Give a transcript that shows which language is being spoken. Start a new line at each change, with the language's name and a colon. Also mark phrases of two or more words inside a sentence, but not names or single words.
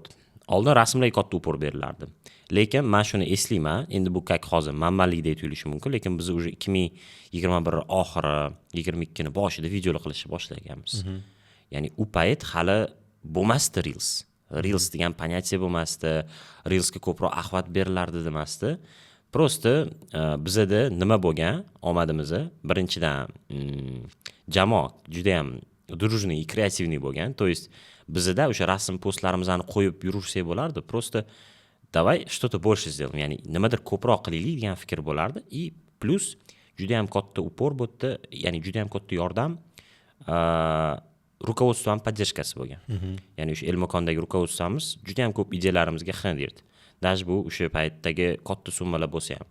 Uzbek: Oldin rasmlarga katta upor berilardi. Lekin men shuni eslayman, endi bu kak hozir manmanlikdek tuyulishi mumkin, lekin biz уже 2021 oxiri, 22 ni boshida videolar qilishni boshlaganmiz. Ya'ni u payt hali bo'lmasdi Reels. Reels degan понятие bo'lmasdi. Reelsga ko'proq axvat berilardi demasdi. Prosta bizada nima bo'lgan? Omadimiz birinchidan jamoa juda ham
Russian: дружный и креативный
Uzbek: bo'lgan.
Russian: То есть
Uzbek: bizada o'sha rasm postlarimizni qo'yib yurursak bo'lardi.
Russian: Prosta давай что-то больше сделаем.
Uzbek: Ya'ni nimadir ko'proq qilaylik degan fikr bo'lardi. Plus juda ham katta upor bo'ldi, ya'ni juda ham katta yordam
Russian: руководством поддержкасы
Uzbek: bo'lgan. Ya'ni o'sha Elmakondagi rukovodstvomiz juda ham ko'p ideyalarimizga xina derdi. Даже bu o'sha paytdagi katta summalar bo'lsa ham.